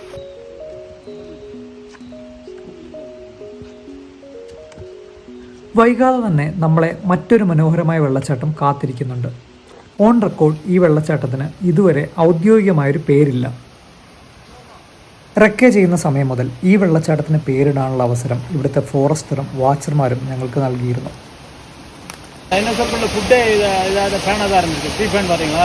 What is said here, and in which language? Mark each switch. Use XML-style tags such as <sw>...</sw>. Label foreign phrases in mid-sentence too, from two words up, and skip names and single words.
<ml>വൈകാതെ തന്നെ നമ്മളെ മറ്റൊരു മനോഹരമായ വെള്ളച്ചാട്ടം കാത്തിരിക്കുന്നുണ്ട്.</ml> <en>on record</en> <ml>ഈ വെള്ളച്ചാട്ടത്തിന് ഇതുവരെ ഔദ്യോഗികമായൊരു പേരില്ല. റെക്കെ ചെയ്യുന്ന സമയം മുതൽ ഈ വെള്ളച്ചാട്ടത്തിന് പേരിടാനുള്ള അവസരം ഇവിടുത്തെ ഫോറസ്റ്ററും വാച്ചർമാരും ഞങ്ങൾക്ക് നൽകിയിരുന്നു.</ml> <ta>ஃபுட்டே இதை ஃபேனாக தான் இருந்துச்சு.</ta> <en>tree fern</en> <ta>பார்த்தீங்களா?</ta>